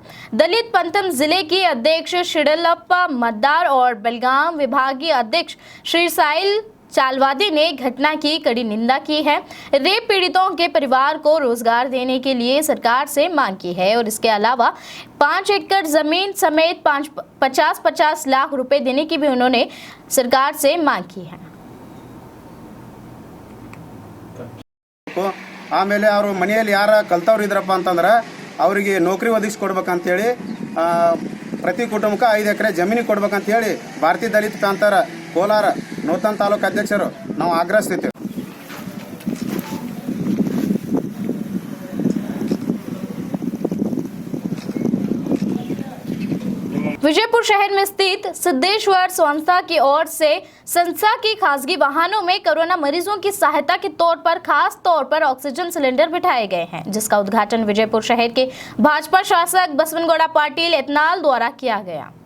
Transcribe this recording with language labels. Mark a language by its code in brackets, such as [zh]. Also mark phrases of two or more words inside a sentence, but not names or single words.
[hi] दलित पंथम जिले की अध्यक्ष शिडलप्पा मतदार और बेलगाम विभागीय अध्यक्ष श्री साइल चालवादी ने घटना की कड़ी निंदा की है। रेप पीड़ितों के परिवार को रोजगार देने के लिए सरकार से मांग की है और इसके अलावा 5 एकड़ जमीन समेत 50-50 लाख रुपए देने की भी उन्होंने सरकार से मांग की है। [kn] ಆಮೇಲೆ ಅವರು ಮನೆಯಲ್ಲಿ ಯಾರ ಕಲ್ತವ್ರು ಇದ್ರಪ್ಪ ಅಂತಂದ್ರೆ ಅವರಿಗೆ ನೌಕರಿ ಒದಗಿಸ್ಕೊಡ್ಬೇಕಂತೇಳಿ ಪ್ರತಿ ಕುಟುಂಬಕ್ಕೆ 5 ಎಕರೆ ಜಮೀನು ಕೊಡ್ಬೇಕಂತೇಳಿ ಭಾರತೀಯ ದಲಿತ ಪ್ರಾಂತರ ಕೋಲಾರ ನೂತನ ತಾಲೂಕು ಅಧ್ಯಕ್ಷರು ನಾವು ಆಗ್ರಹಿಸ್ತಿದ್ದೇವೆ। [hi] विजयपुर शहर में स्थित सिद्धेश्वर संस्था की ओर से संस्था की खासगी वाहनों में कोरोना मरीजों की सहायता के तौर पर खास तौर पर ऑक्सीजन सिलेंडर बिठाए गए हैं, जिसका उद्घाटन विजयपुर शहर के भाजपा शासक बसवनगौड़ा पाटिल एतनाल द्वारा किया गया।